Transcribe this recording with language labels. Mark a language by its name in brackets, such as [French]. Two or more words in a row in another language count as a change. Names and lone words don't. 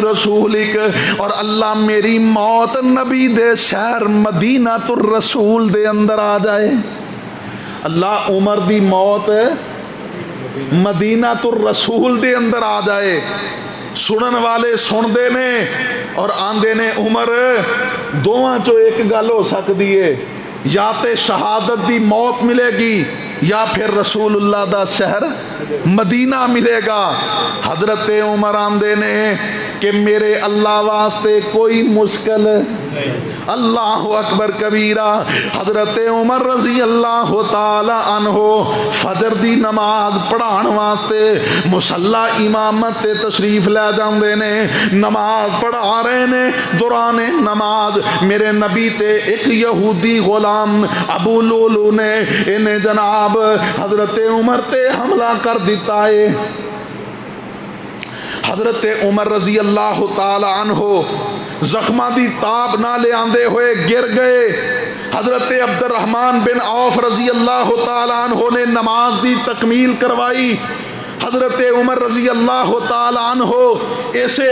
[Punjabi] رسولک اور اللہ میری موت نبی دے شہر مدینہ الرسول دے اندر آ جائے اللہ عمر دی موت مدینہ الرسول دے اندر آ جائے سنن والے سن دے نے اور آندے نے عمر دوواں چو ایک گل ہو سکتی ہے یا تے شہادت دی موت ملے گی یا پھر رسول اللہ دا شہر مدینہ ملے گا حضرت عمر آندے نے کہ میرے اللہ واسطے کوئی مشکل [Arabic] اللہ اکبر کبیرہ [Punjabi] حضرت عمر [Arabic] رضی اللہ تعالی عنہ [Punjabi] فجر دی نماز پڑھان واسطے مصلی امامت تے تشریف لے جاندے نے نماز پڑھا رہے نے دوران نماز میرے نبی تے ایک یہودی غلام ابو لولو نے انہیں جناب حضرت عمر تے حملہ کر دیتا ہے حضرت عمر [Arabic] رضی اللہ تعالی عنہ [Punjabi] زخمہ دی تاب نہ لے آندے ہوئے گر گئے حضرت عبد الرحمن بن عوف [Arabic] رضی اللہ تعالی عنہ [Punjabi] نے نماز دی تکمیل کروائی حضرت عمر [Arabic] رضی اللہ تعالی عنہ [Punjabi] ایسے